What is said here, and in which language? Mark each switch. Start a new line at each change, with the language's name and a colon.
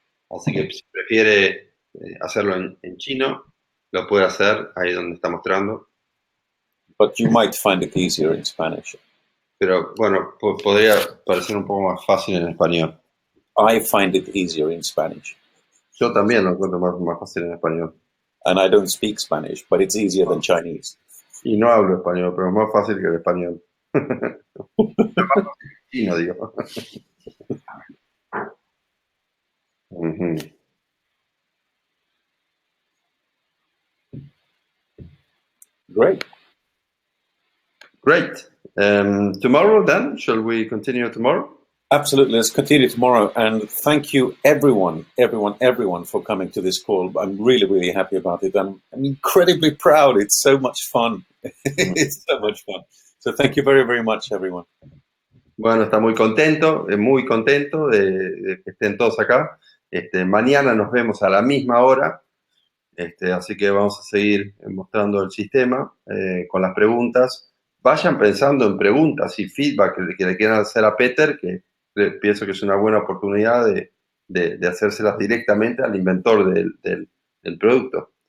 Spanish: Así que si prefiere hacerlo en chino, lo puede hacer ahí donde está mostrando.
English: But you might find it easier in Spanish.
Spanish: Pero bueno, podría parecer un poco más fácil en español.
English: I find it easier in Spanish.
Spanish: Yo también lo encuentro más fácil en español.
English: And I don't speak Spanish, but it's easier than Chinese.
Spanish: Y no hablo español, pero es más fácil que el español. Chino, digo.
English: Great. Great. Tomorrow then, shall we continue tomorrow? Absolutely. Let's continue tomorrow. And thank you, everyone for coming to this call. I'm really, really happy about it. I'm incredibly proud. It's so much fun. It's so much fun. So thank you very, very much, everyone.
Spanish: Bueno, está muy contento de que estén todos acá. Mañana nos vemos a la misma hora. Así que vamos a seguir mostrando el sistema con las preguntas. Vayan pensando en preguntas y feedback que le quieran hacer a Peter, que pienso que es una buena oportunidad de hacérselas directamente al inventor del producto.